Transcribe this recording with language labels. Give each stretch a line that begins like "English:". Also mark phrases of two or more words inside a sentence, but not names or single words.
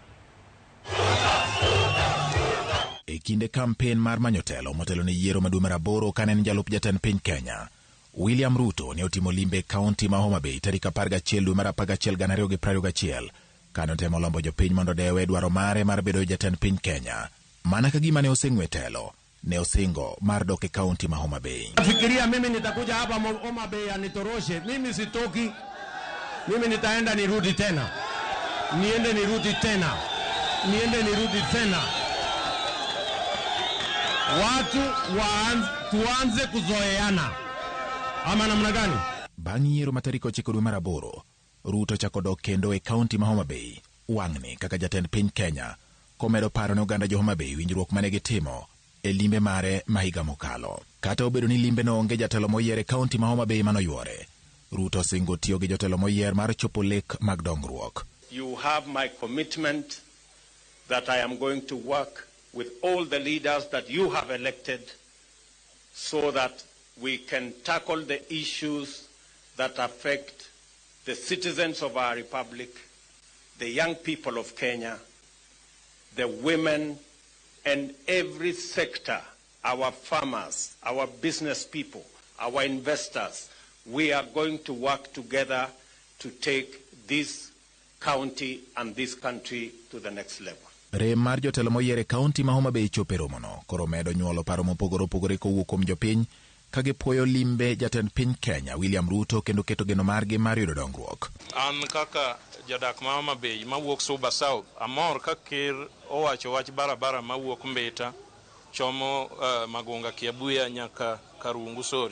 Luo (Kenya and Tanzania): E kinde kampen mar manyotelo motelo ne yiero madwe mar 8 kane en jalup jatend piny Kenya, William Ruto ne otimo limbe kaunti ma Homa Bay tarik 11 dwe mar 11 2021 kane otemo lombo jopiny mondo dewe dwaro mare mar bedo jatend piny Kenya. Mana ka gima ne oseng'we telo, ne osingo mar dok e kaunti ma Homa Bay.
Swahili: Nafikiria mimi nitakuja hapa Homa Bay anitoroshe. Mimi sitoki. Mimi nitaenda nirudi tena. Niende nirudi tena. Niende nirudi tena. Watu tuanze kuzoeana. Ama namna gani?
Luo (Kenya and Tanzania): Bang' yiero matariko 9 dwe mar 8, Ruto chako dok kendo e kaunti ma Homa Bay. Wang'ni kaka jatend piny Kenya komedo paro ne oganda jo Homa Bay winjruok mane gitimo e limbe mare ma higa mokalo. Kata obedo ni limbe no onge jatelo moyiere kaunti ma Homa Bay manoyuore, Ruto singo tiyo gi jotelo moyier mar chopo lek mag dongruok.
English: You have my commitment that I am going to work with all the leaders that you have elected so that we can tackle the issues that affect the citizens of our republic, the young people of Kenya, the women, and every sector, our farmers, our business people, our investors. We are going to work together to take this county and this country to the next level.
Luo (Kenya and Tanzania): Rem mar jotelo moyiere kaunti ma Homa Bay chope romono koro medo nyuolo paro mopogore opogore kowuok kuom jopiny ka gipuoyo limbe jatend piny Kenya William Ruto kendo keto geno margi mar yudo dongruok. An kaka jadak ma Homa Bay mawuok Suba South amor ka ker owacho wach barabara mawuok Mbita chomo Magunga Kiabuya nyaka Karungu Sori.